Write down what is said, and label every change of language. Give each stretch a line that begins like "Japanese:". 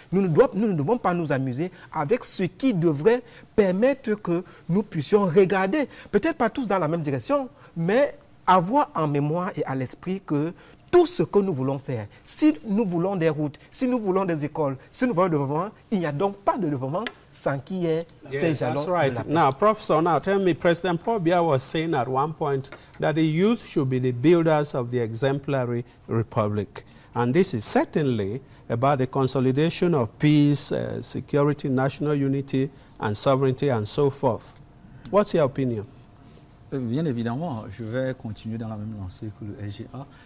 French: Nous ne devons pas nous amuser avec ce qui devrait permettre que nous puissions regarder, peut-être pas tous dans la même direction, mais avoir en mémoire et à l'esprit que tout ce que nous voulons faire, si nous voulons des routes, si nous voulons des écoles, si nous voulons le développement, il n'y a donc pas de développement sans qu'il y ait ces jalons.
English: That's right. Now, Professor, now tell me, President Paul Biya was saying at one point that the youth should be the builders of the exemplary republic. And this is certainly about the consolidation of peace, security, national unity, and sovereignty, and so forth. What's your opinion?
French: Bien évidemment, je vais continuer dans la même lancée que le SGA.